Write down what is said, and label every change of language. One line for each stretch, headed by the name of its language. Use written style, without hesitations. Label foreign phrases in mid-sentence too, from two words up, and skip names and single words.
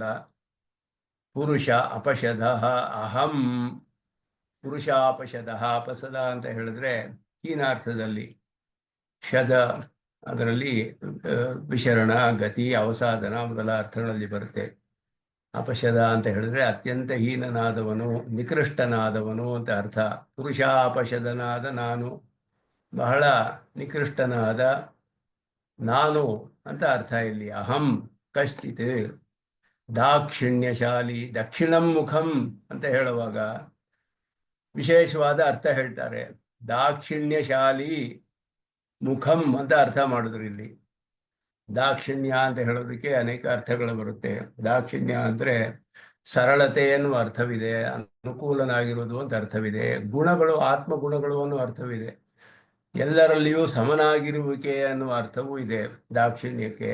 Sanskrit: ಪುರುಷ ಅಪಶದ ಅಹಂ, ಪುರುಷ ಅಪಶದ,
Kannada: ಅಪಸದ ಅಂತ ಹೇಳಿದ್ರೆ ಹೀನಾರ್ಥದಲ್ಲಿ, ಶದ ಅದರಲ್ಲಿ ವಿಶರಣ, ಗತಿ, ಅವಸಾದನ ಮೊದಲ ಅರ್ಥಗಳಲ್ಲಿ ಬರುತ್ತೆ. ಅಪಶದ ಅಂತ ಹೇಳಿದ್ರೆ ಅತ್ಯಂತ ಹೀನನಾದವನು, ನಿಕೃಷ್ಟನಾದವನು ಅಂತ ಅರ್ಥ. ಪುರುಷ ಅಪಶದನಾದ ನಾನು, ಬಹಳ ನಿಕೃಷ್ಟನಾದ ನಾನು ಅಂತ ಅರ್ಥ ಇಲ್ಲಿ.
Sanskrit: ಅಹಂ ಕಶ್ಚಿತ್ ದಾಕ್ಷಿಣ್ಯಶಾಲಿ, ದಕ್ಷಿಣಂ ಮುಖಂ
Kannada: ಅಂತ ಹೇಳುವಾಗ ವಿಶೇಷವಾದ ಅರ್ಥ ಹೇಳ್ತಾರೆ.
Sanskrit: ದಾಕ್ಷಿಣ್ಯಶಾಲಿ ಮುಖಂ
Kannada: ಅಂತ ಅರ್ಥ ಮಾಡಿದ್ರು ಇಲ್ಲಿ. ದಾಕ್ಷಿಣ್ಯ ಅಂತ ಹೇಳೋದಕ್ಕೆ ಅನೇಕ ಅರ್ಥಗಳು ಬರುತ್ತೆ. ದಾಕ್ಷಿಣ್ಯ ಅಂದ್ರೆ ಸರಳತೆ ಎನ್ನುವ ಅರ್ಥವಿದೆ, ಅನುಕೂಲನಾಗಿರೋದು ಅಂತ ಅರ್ಥವಿದೆ, ಗುಣಗಳು ಆತ್ಮಗುಣಗಳು ಅನ್ನೋ ಅರ್ಥವಿದೆ, ಎಲ್ಲರಲ್ಲಿಯೂ ಸಮನಾಗಿರುವಿಕೆ ಅನ್ನುವ ಅರ್ಥವೂ ಇದೆ ದಾಕ್ಷಿಣ್ಯಕ್ಕೆ.